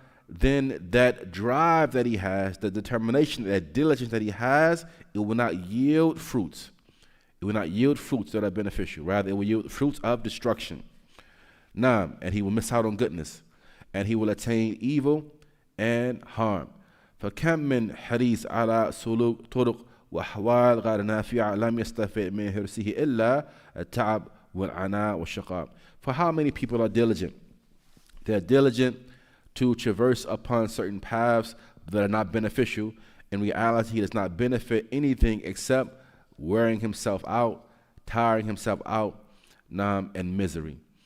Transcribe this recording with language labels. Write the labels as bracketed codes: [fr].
[en] Then that drive that he has, the determination, that diligence that he has, it will not yield fruits. It will not yield fruits that are beneficial. Rather, it will yield fruits of destruction. And he will miss out on goodness, and he will attain evil and harm. [ar] فكم من حريص على سلوك طرق وأحوال غير نافعة لم يستفد من حرصه إلا التعب والعناء والشقاء. [en] For how many people are diligent? They're diligent to traverse upon certain paths that are not beneficial. In reality, he does not benefit anything except wearing himself out, tiring himself out, and misery.